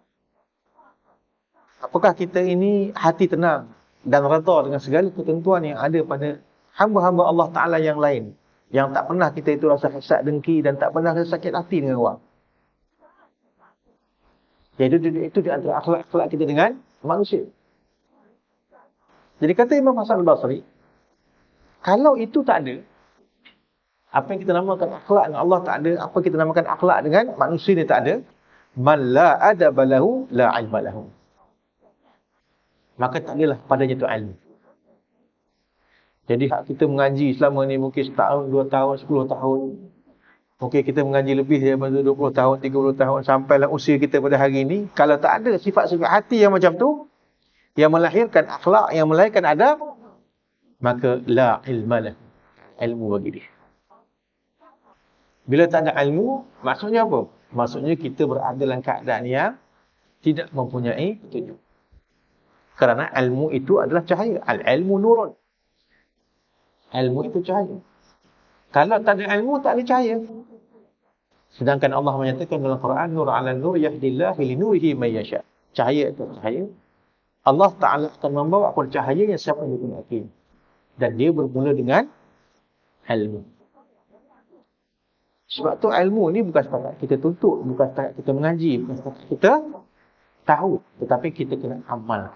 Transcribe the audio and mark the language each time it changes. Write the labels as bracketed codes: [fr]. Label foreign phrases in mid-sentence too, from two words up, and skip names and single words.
[ms] Apakah kita ini hati tenang dan redha dengan segala ketentuan yang ada pada hamba-hamba Allah Ta'ala yang lain, yang tak pernah kita itu rasa hasad dengki dan tak pernah rasa sakit hati dengan orang? Itu di antara akhlak-akhlak kita dengan manusia. Jadi kata Imam Hasan al-Basri, kalau itu tak ada, apa yang kita namakan akhlak dengan Allah tak ada, apa yang kita namakan akhlak dengan manusia ni tak ada, [ar] من لا أدب له لا علم له. [ms] Maka tak adalah padanya tu ilmu. Jadi hak kita mengaji selama ni mungkin setahun, 2 tahun, 10 tahun. Mungkin kita mengaji lebih daripada 20 tahun, 30 tahun sampailah usia kita pada hari ini. Kalau tak ada sifat-sifat hati yang macam tu, yang melahirkan akhlak, yang melahirkan adab, maka [ar] لا علم له. [ms] Ilmu bagi dia. Bila tak ada ilmu, maksudnya apa? Maksudnya kita berada dalam keadaan yang tidak mempunyai petunjuk. Kerana ilmu itu adalah cahaya. [ar] العلم نور. [ms] Ilmu itu cahaya. Kalau tak ada ilmu, tak ada cahaya. Sedangkan Allah menyatakan dalam Quran, [ar] نور على نور يهدي الله لنوره من يشاء. [ms] Cahaya itu cahaya. Allah Ta'ala akan membawa kepada cahaya yang siapa yang dikehendaki. Dan dia bermula dengan ilmu. Sebab tu ilmu ni bukan setakat kita tuntut, bukan setakat kita mengaji, bukan setakat kita tahu, tetapi kita kena amal.